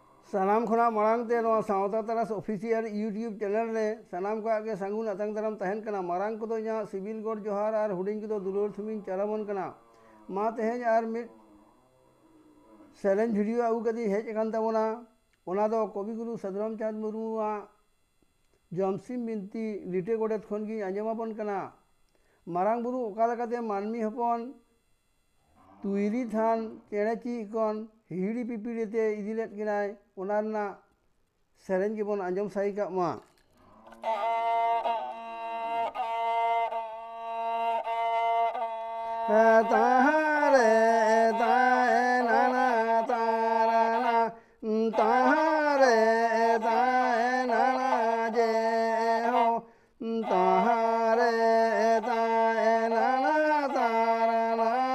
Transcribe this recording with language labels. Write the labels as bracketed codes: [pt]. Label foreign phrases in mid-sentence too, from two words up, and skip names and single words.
[sat] सानाम खुना मांगते सावता तरास [en] official YouTube channel [sat] रे सानाम को आगे सांगुन अतंग दाराम तहन कना मांग को यहाँ सिविल गौर जोहार और हुडिंग को दुलूर थुमिन चलाबन कना मा तेहेज और मिड सेरेंज वीडियो आगू कदी हेज अकान तबोना ओना दो कविगुरु सदराम चाँद मुर्मुआ जमसिम बिनती लिटे गोडेत खन की आंजमाबन कना मारांग बुरु ओका लकाते मानमी हपन तुईरी थान चेड़े चिकन हिड़ी पिपिड़ीते इदिलेट किनाय ओना सेरेंज के बन आंजम साई का मा ताहारे ताए नाना ताराना ताहारे ताए नाना जे हो ताहारे ताए नाना ताराना